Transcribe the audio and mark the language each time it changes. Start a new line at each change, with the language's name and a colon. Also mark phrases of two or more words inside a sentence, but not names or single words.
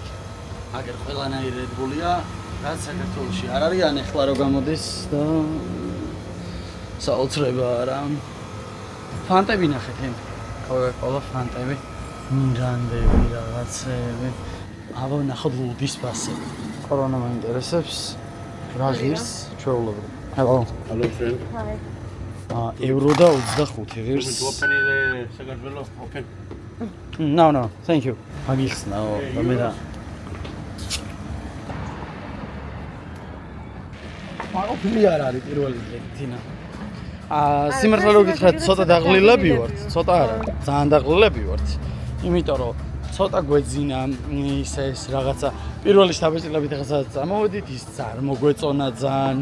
Georgian: აგერ ყველანაირი Red Bull-ია, რაც საქართველოში არ არის, ან ეხლა რო გამოდის და საოცრება რა. ფანტები ნახეთ, Coca-Cola ფანტები, მირანდები, რაღაცეები. ნახოთ ლუდის ფასები. კორონა მაინტერესებს. რა ღირს ჩვეულებრივ.
English: Hello. Hello friend. Hi.
Georgian: ევრო და 25 ღირს.
English: Open the Sagartvelo, open. No, thank you.
Georgian: აგიხსნაო, მე და ოფილი არ არის პირველი დღე თინა. სიმართლე რო გითხრათ, ცოტა დაღლილები ვართ, ცოტა არა, ძალიან დაღლილები ვართ. იმიტომ რომ ცოტა გვეძინა ეს რაღაცა პირველი შთაბეჭდილებით ახლა წამოვედით, ის არ მოგვეწონა ძალიან.